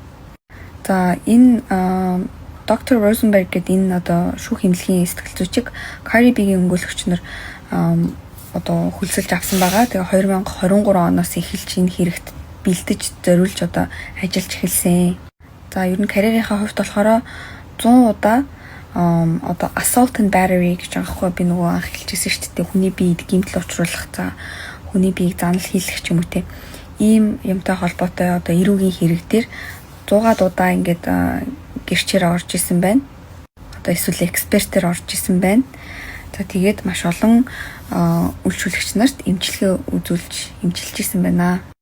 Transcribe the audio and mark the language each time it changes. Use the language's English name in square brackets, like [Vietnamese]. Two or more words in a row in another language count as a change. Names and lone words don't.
[Mongolian] За энэ доктор Розенберг гэдэг энэ одоо шүүх эмнэлгийн сэтгэл зүйчийг Cardi B-ийн өмгөөлөгч нар одоо хүлсэлж авсан байгаа. Тэгээ 2023 оноос эхэлж энэ хэрэгт бэлдэж зориулж одоо ажиллаж эхэлсэн. За ер нь карьерийнхаа хувьд болохоор 100 удаа одоо [English] assault and battery [Mongolian] гэж байгаа хгүй би нөгөө анх хэлчихсэн шүү дээ. Хүний биед гэмтэл учруулах за хүний биеийг занал хийлгэх ч юм уу те. Ийм юмтай холбоотой одоо эрүүгийн хэрэг дээр 100-аад удаа ингээд гэрчээр орж исэн байна. Одоо эсвэл экспертээр орж исэн байна. За тэгээд маш олон үйлчлүүлэгч нарт эмчилгээ үзүүлж эмчилж исэн байна.